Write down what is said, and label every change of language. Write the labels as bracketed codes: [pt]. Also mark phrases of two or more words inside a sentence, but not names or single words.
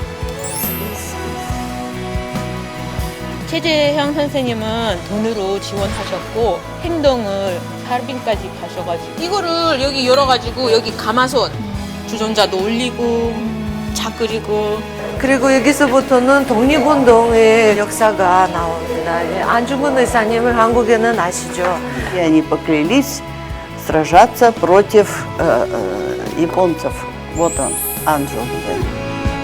[ko] 최재형 선생님은 돈으로 지원하셨고 행동을 하얼빈까지 가셔가지고 이거를 여기 열어가지고 여기 가마솥 주전자도 올리고 차 끓이고. 그리고 여기서부터는 독립운동의 역사가 나옵니다. 예, 안중근 의사님을 한국에는 아시죠? [ru] И они поклялись сражаться против японцев. Вот он, Анджу.